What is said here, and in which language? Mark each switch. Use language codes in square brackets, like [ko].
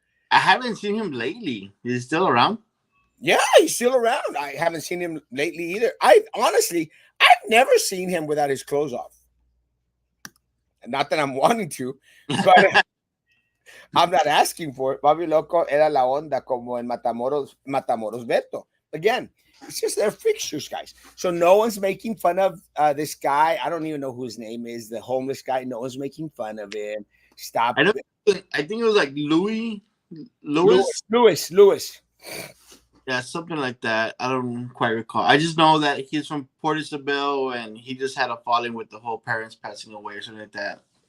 [en] I haven't seen him lately. Is he still around? Yeah, he's still around. I haven't seen him lately either. I've never seen him without his clothes off. Not that I'm wanting to, but I'm not asking for it. [es] Bobby Loco era la onda como en Matamoros Beto. [en] Again, it's just their fixtures, guys. So no one's making fun of this guy. I don't even know who his name is. The homeless guy. No one's making fun of him. Stop. I think it was like Louis. Lewis. Yeah, something like that. I don't quite recall. I just know that he's from Port Isabel and he just had a falling with the whole parents passing away or something like that.